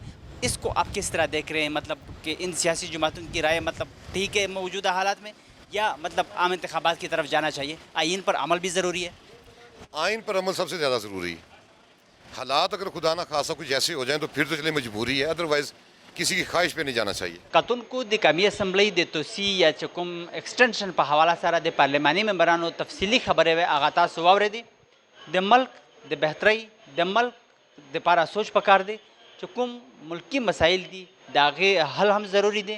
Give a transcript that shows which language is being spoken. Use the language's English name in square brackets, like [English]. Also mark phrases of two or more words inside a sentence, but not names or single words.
[Urdu] اس کو آپ کس طرح دیکھ رہے ہیں؟ مطلب کہ ان سیاسی جماعتوں کی رائے مطلب ٹھیک ہے موجودہ حالات میں، یا مطلب عام انتخابات کی طرف جانا چاہیے؟ آئین پر عمل بھی ضروری ہے. آئین پر عمل سب سے زیادہ ضروری ہے. حالات اگر خدا نہ خاصا کچھ ایسے ہو جائیں تو پھر تو چلے مجبوری ہے، ادروائز کسی کی خواہش پہ نہیں جانا چاہیے. [Pashto] کتونکو د قومي اسمبلی د توسیع یا چې کوم ایکسټنشن په حواله سره د پارلماني ممبرانو تفصیلي خبرې وې هغه تاسو واورېدې. د ملک د بهترۍ د ملک دپاره سوچ پکار دی چې کوم ملکی مسایل دي د هغې حل هم ضروري دی.